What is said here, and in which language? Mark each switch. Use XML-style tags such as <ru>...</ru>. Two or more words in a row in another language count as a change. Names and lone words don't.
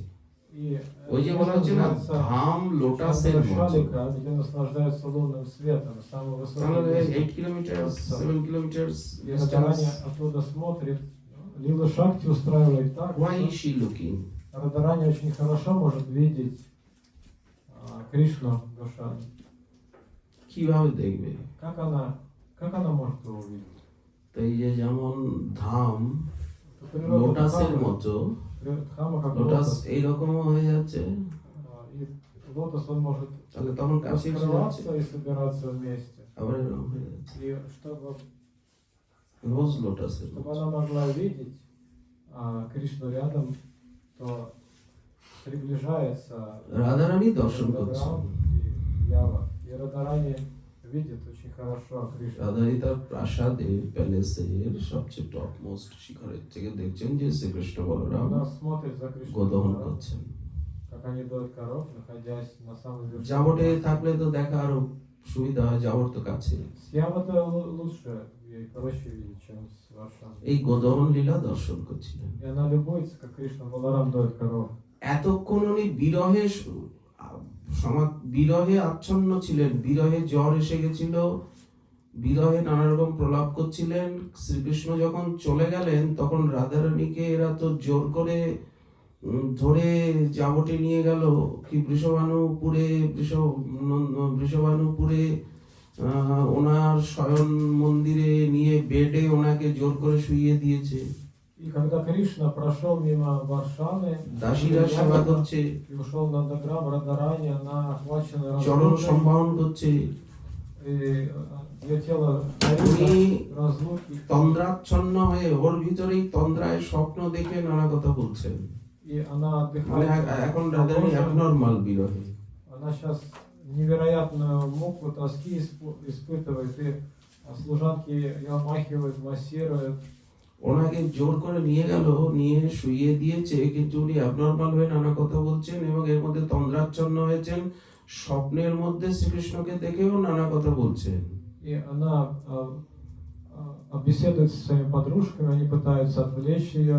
<ru>и</ru> <bn>ওই যে বলা হচ্ছে না, ধাম লোটাসের মতো।</bn> <ru>Чандрашалика, где наслаждаются лунным светом, самый высокий</ru> <bn>তাহলে</bn> <ru>место.</ru> <bn>8 কিলোমিটার 7 কিলোমিটার</bn> <ru>И Радарани оттуда смотрит. Лила Шакти устраивает так,</ru> <en>why</en> <ru>что</ru> <en>is she looking?</en> <ru>Радарани очень хорошо может видеть Кришну Гошани.</ru> <bn>কিভাবে দেখবে?</bn> <ru>Как она может его увидеть?</ru> <bn>তো এই যে যেমন ধাম</bn> <ru>Природа</ru> <bn>লোটাসের</bn> <ru>Дхамы,</ru> <bn>মতো,</bn> <ru>Дхама как</ru> <bn>লোটাস</bn> <ru>лотос.</ru> <bn>এইরকমও হয়ে যাচ্ছে,</bn> <ru>И лотос он может</ru> <bn>তাহলে তখন কাছে এসে যাচ্ছে,</bn> <ru>раскрываться и собираться вместе.</ru> <bn>আবার এরকম হয়ে যাচ্ছে।</bn> <ru>И чтобы</ru> <bn>রোজ লোটাসের মতো।</bn> <ru>она могла видеть Кришну рядом, то приближается</ru> <bn>রাধারানী দর্শন করছেন।</bn> <ru>Радаграм и Ява. И Радарани видит очень хорошо Кришну.</ru> <bn>রাধারানী তার প্রাসাদের প্যালেসের সবচেয়ে</bn> <en>top most</en> <bn>শিখরের থেকে দেখছেন যে শ্রীকৃষ্ণ বলরাম</bn> <ru>Она смотрит за Кришну,</ru> <bn>গোদহন করছেন।</bn> <ru>как они доят коров, находясь на самой вершине.</ru> <bn>জাবটে থাকলে তো দেখা আরো সুবিধা হয়, জাবট তো কাছে।</bn> <ru>С Явой-то лучше, ей проще видеть, чем с Варшаной.</ru> <bn>এই গোদহন লীলা দর্শন করছিলেন।</bn> <ru>И она любуется, как Кришна Баларам доит коров.</ru> <bn>এতক্ষণ উনি বিরহে আচ্ছন্ন ছিলেন, বিরহে জ্বর এসে গেছিল, বিরহে নানা রকম প্রলাপ করছিলেন। শ্রীকৃষ্ণ যখন চলে গেলেন তখন রাধারানীকে এরা তো জোর করে ধরে জাবটে নিয়ে গেল, কি বৃষভানুপুরে ওনার শয়ন মন্দিরে নিয়ে বেডে ওনাকে জোর করে শুইয়ে দিয়েছে।</bn> <ru>И когда Кришна прошел мимо Варшаны,</ru> <bn>দাসীরা সেবা করছে,</bn> <ru>и ушел на Нандаграм, Радарани, она охвачена</ru> <bn>চরণ</bn> <ru>разлукой,</ru> <bn>সম্ভাবন করছে।</bn> <ru>и ее тело</ru> <bn>উনি</bn> <ru>горит разлуки.</ru> <bn>তন্দ্রাচ্ছন্ন হয়ে ওর ভিতরেই তন্দ্রায় স্বপ্ন দেখে নানা কথা বলছেন।</bn> <ru>И она</ru> <bn>মানে</bn> <ru>отдыхает.</ru> <bn>এখন রাধারানী অ্যাবনর্মাল বিরহে।</bn> <ru>Она сейчас невероятную муку, тоски испытывает, и служанки ее омахивают, массируют.</ru> <bn>ওনাকে জোর করে নিয়ে গেল, নিয়ে শুইয়ে দিয়েছে, কিন্তু উনি অ্যাবনর্মাল হয়ে নানা কথা বলছেন এবং এর মধ্যে তন্দ্রাচ্ছন্ন হয়েছেন। স্বপ্নের মধ্যে শ্রীকৃষ্ণকে দেখেও নানা কথা বলছেন।</bn> <ru>И она беседует со своими подружками, они пытаются отвлечь ее.</ru>